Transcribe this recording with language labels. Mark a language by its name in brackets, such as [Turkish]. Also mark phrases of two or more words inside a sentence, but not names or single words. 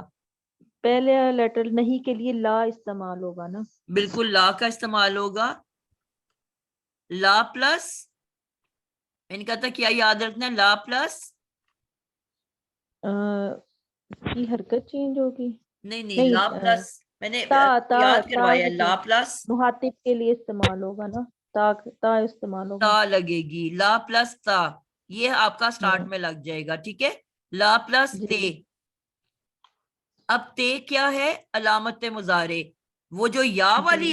[Urdu] پہلے لیٹر نہیں کے لیے لا استعمال ہوگا نا. بالکل لا کا استعمال ہوگا. لا پلس، میں نے کہا تھا کیا یاد رکھنا ہے؟ لا پلس کی حرکت چینج ہوگی. نہیں نہیں لا پلس میں نے تا تا یاد تا کروایا. کی لا پلس مخاطب کے لیے استعمال ہوگا نا، تا استعمال ہوگا. تا لگے گی. لا پلس تا، یہ آپ کا سٹارٹ ہاں میں لگ جائے گا. ٹھیک ہے، لا پلس تے. جی اب تے کیا ہے؟ علامت مضارع. وہ جو یا والی